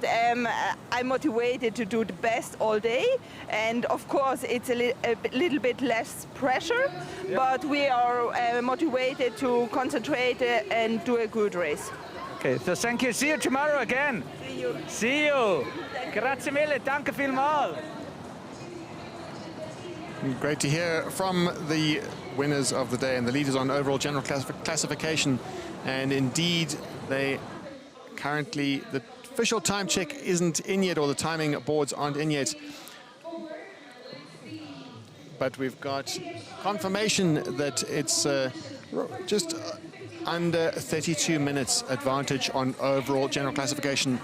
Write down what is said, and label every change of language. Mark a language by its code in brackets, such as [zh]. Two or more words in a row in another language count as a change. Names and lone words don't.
[en] I'm motivated to do the best all day, and of course it's a little bit less pressure, but we are motivated to concentrate and do a good race. Okay, so thank you. See you tomorrow again. See you. See you. [it] Grazie mille, [de] danke vielmals. [en] Great to hear from the winners of the day and the leaders on overall general classification. And indeed, they currently, the official time check isn't in yet, or the timing boards aren't in yet. But we've got confirmation that it's just under 32 minutes advantage on overall general classification.